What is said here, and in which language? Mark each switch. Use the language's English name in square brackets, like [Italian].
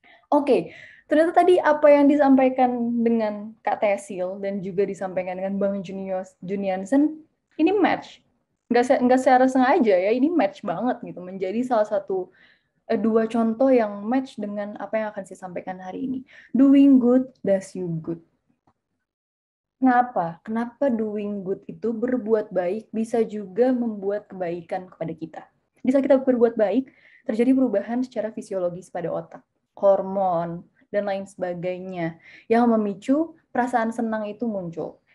[Indonesian] Oke. Ternyata tadi apa yang disampaikan dengan Kak Tesil dan juga disampaikan dengan Bang Juniansen, ini match. Nggak secara sengaja ya, ini match banget gitu. Menjadi salah satu dua contoh yang match dengan apa yang akan saya sampaikan hari ini. [English] Doing good does you good. [Indonesian] Kenapa? Kenapa doing good itu berbuat baik bisa juga membuat kebaikan kepada kita. Bisa kita berbuat baik, terjadi perubahan secara fisiologis pada otak, hormon, dan lain sebagainya yang memicu perasaan senang itu muncul.